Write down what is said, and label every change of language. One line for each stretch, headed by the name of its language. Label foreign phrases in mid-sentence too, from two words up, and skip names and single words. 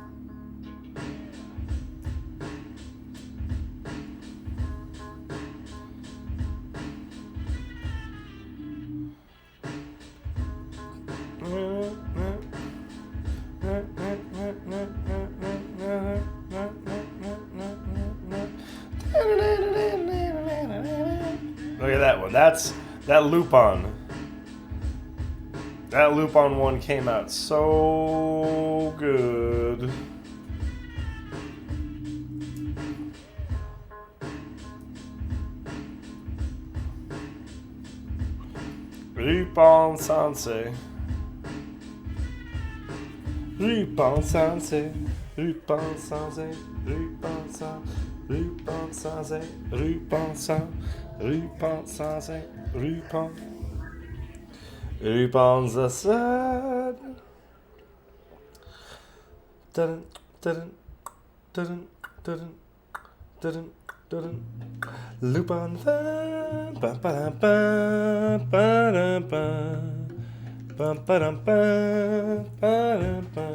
English: Look at that one. That's that Lupin. That Lupin one came out so good. Lupin Sensei. Lupin Sensei. Lupin Sensei. Lupin Sensei. Rue Pensée, Rue Pensant, Rue Pensée, Rue Pen, Rue Pensée. Dun dun dun dun dun dun. Lupin the ba ba ba ba ba ba ba ba ba.